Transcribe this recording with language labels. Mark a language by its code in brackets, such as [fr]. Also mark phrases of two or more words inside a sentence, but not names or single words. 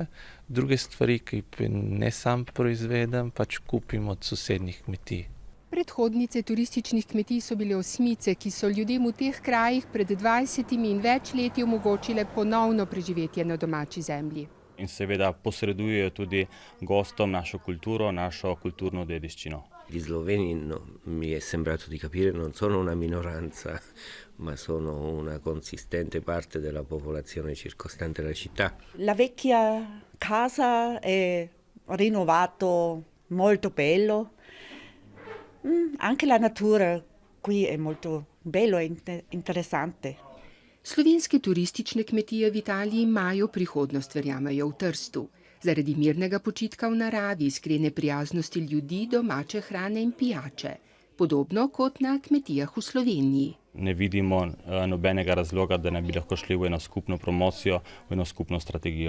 [sl] Druge stvari, ki ne sam proizvedem, kupim od sosednjih kmetij. Predhodnice turističnih kmetij so bile osmice, ki so ljudem v teh krajih pred 20 in več leti omogočile ponovno preživetje na domači zemlji. In seveda posredujejo tudi gostom našo culturo, našo culturno dediščino. [it] Gli sloveni mi è sembrato di capire non sono una minoranza, ma sono una consistente parte della popolazione circostante la città. La vecchia casa è rinnovato, molto bello. Anche la natura qui è molto bello e interessante. [sl] Slovenske turistične kmetije v Italiji imajo prihodnost, verjamejo v Trstu. Zaradi mirnega počitka v naravi, iskrene prijaznosti ljudi, domače hrane in pijače. Podobno kot na kmetijah v Sloveniji. Ne vidimo nobenega razloga, da ne bi lahko šli v eno skupno promocijo, v eno skupno strategijo.